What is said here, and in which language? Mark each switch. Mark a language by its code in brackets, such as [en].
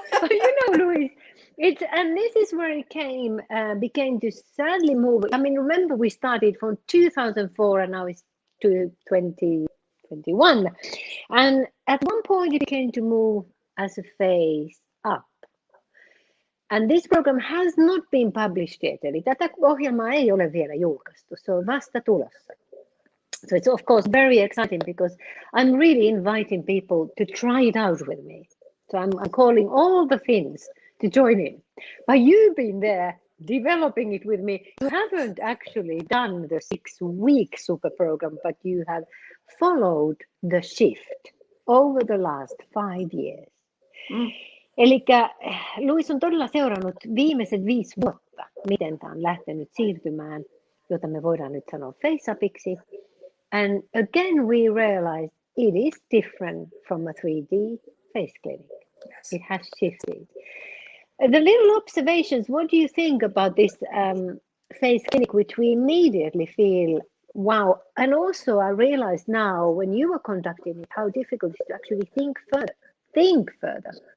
[en] You know, Louise, and this is where it became to sadly move. I mean, remember we started from 2004 and now it's 2023. 2021. And at one point it began to move as a face up. And this program has not been published yet. [fi] Eli tätä ohjelmaa ei ole vielä julkaistu. Se on vasta tulossa. [en] So it's of course very exciting because I'm really inviting people to try it out with me. So I'm calling all the Finns to join in. But you've been there developing it with me. You haven't actually done the 6-week super program, but you have followed the shift over the last 5 years. [fi] Eli Louise on todella seurannut viimeiset 5 vuotta, miten tämä on lähtenyt siirtymään, jota me voidaan nyt sanoa face-upiksi. [en] And again we realized it is different from a 3D face clinic. Yes. It has shifted. The little observations, what do you think about this face clinic, which we immediately feel, wow. And also I realized now when you were conducting it, how difficult it is to actually think further.